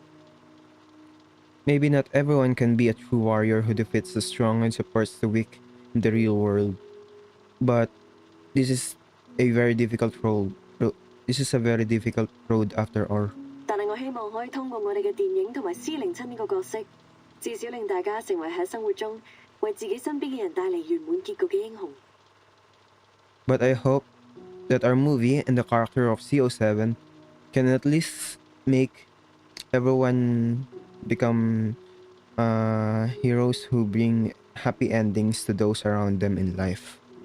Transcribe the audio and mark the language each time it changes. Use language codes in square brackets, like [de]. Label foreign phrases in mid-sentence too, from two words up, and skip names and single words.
[en] Maybe not everyone can be a true warrior who defeats the strong and supports the weak in the real world, but this is a very difficult road. This is a very difficult road after all. [yue] 但係我希望可以通過我哋嘅電影同埋 C07呢個角色，至少令大家成為喺生活中為自己身邊嘅人帶嚟圓滿結局嘅英雄。 [en] But I hope that our movie and the character of CO7 can at least make everyone become heroes who bring happy endings to those around them in life.